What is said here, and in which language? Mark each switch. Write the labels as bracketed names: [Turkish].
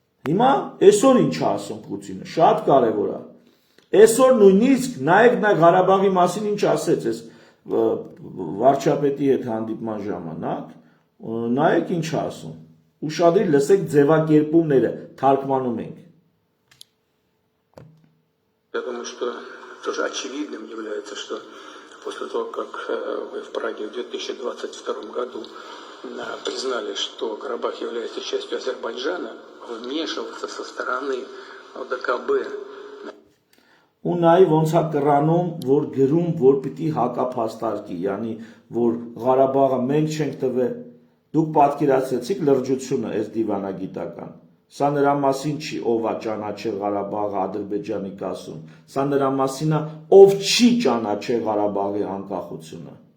[Armenian] Հիմա այսօր ինչ է ասում Պուտինը, շատ կարևոր է։ Այսօր նույնիսկ նայեք նա Ղարաբաղի մասին ինչ ասեց այս վարչապետի հետ հանդիպման ժամանակ, նայեք ինչ է ասում։ Ուշադիր լսեք ձևակերպումները, թարգմանում ենք։ [Russian] Я думаю, что тоже очевидным является, что после того, как вы в Праге в 2022 году признали, что Карабах является частью Азербайджана, вмешиваться со стороны ОДКБ. [Armenian] Ու նաև ոնց է կռանում, որ գրում, որ պիտի հակափաստարկի, yani որ Ղարաբաղը մենք չենք տվել, դուք պատկերացրեցիք լրջությունը այս դիվանագիտական։ Սա նրա մասին չի, ով է ճանաչել Ղարաբաղը Ադրբեջանի կասում, սա նրա մասին է, ով չի ճանաչել Ղարաբաղի անկախությունը։